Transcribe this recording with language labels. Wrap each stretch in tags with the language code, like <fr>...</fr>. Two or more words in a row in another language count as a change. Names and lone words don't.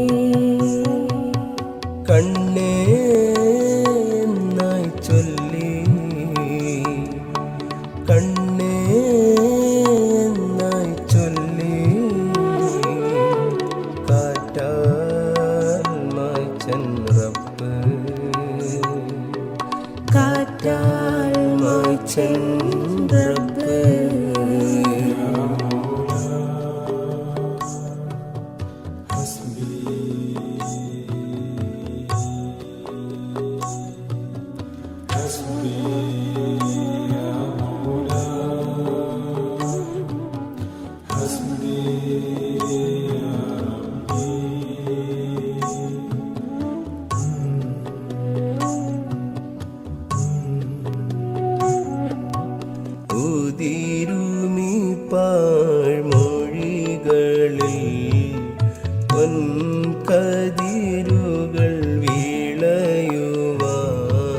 <ml>കണ്ണേ എന്നായി ചൊല്ലി കണ്ണേ എന്നായി ചൊല്ലി കാറ്റാൽ മായ്ച്ചൻ റബ്ബ് കാറ്റാൽ മായ്ച്ചൻ റബ്ബ്</ml> <ar>حسبي حسبي يا مولا حسبي يا</ar> <ml>ഉതിരുമി പാഴ്മൊഴികളിൽ പൊൻകതിരുകൾ വിളയുവാൻ</ml>